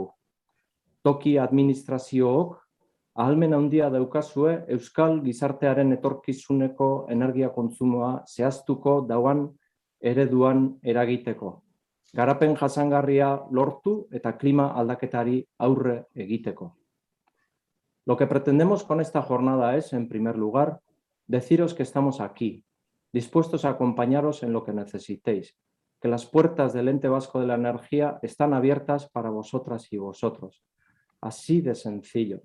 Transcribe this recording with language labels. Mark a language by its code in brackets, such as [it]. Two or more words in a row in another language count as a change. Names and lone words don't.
[eu] Toki administraziook ahalmen handia daukazue Euskal gizartearen etorkizuneko energia kontsumoa zehaztuko dauan ereduan eragiteko. Garapen jasangarria lortu eta klima aldaketari aurre egiteko. [es] Lo que pretendemos con esta jornada es, en primer lugar, deciros que estamos aquí, dispuestos a acompañaros en lo que necesitéis, que las puertas del Ente Vasco de la Energía están abiertas para vosotras y vosotros. Así de sencillo.